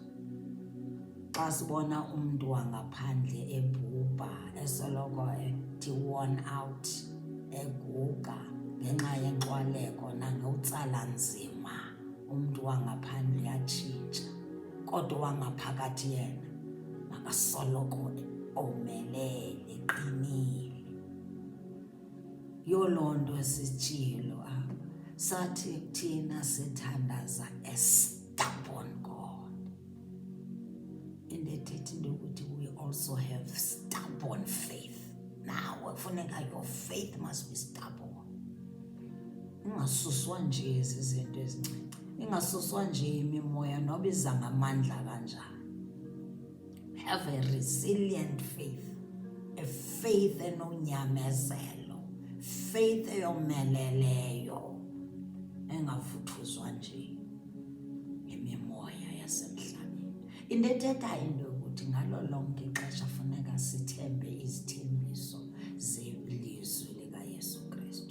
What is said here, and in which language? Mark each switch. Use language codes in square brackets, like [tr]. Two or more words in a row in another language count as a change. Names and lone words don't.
[xh] Xa sibona umntu wangaphandle ebhubha, esoloko ethi [en] worn out, [xh] eguga ngenxa yenxwaleko nangotsala nzima, umntu wangaphandle uyatshintsha. Kodwa wangaphakathi yena makasoloko omelele, eqinile. Yiyo loo nto sitshilo apha, sathi thina sithandaza [en] a stubborn God. [xh] Indethethi into yokuthi [en] we also have stubborn faith. [xh] Nawe kufuneka [en] your faith must be stubborn. [xh] Ingasuswa nje ezi zinto ezincinci, ingasuswa nje imimoya noba iza ngamandla kanjani. [en] Have a resilient faith, a faith [xh] enonyamezelo, faith eyomeleleyo, engavuthuzwa nje imimoya yasemhlabeni. Into ethetha into yokuthi ngalo lonke ixesha funeka sithembe izithembiso zelizwi likaYesu Kristu.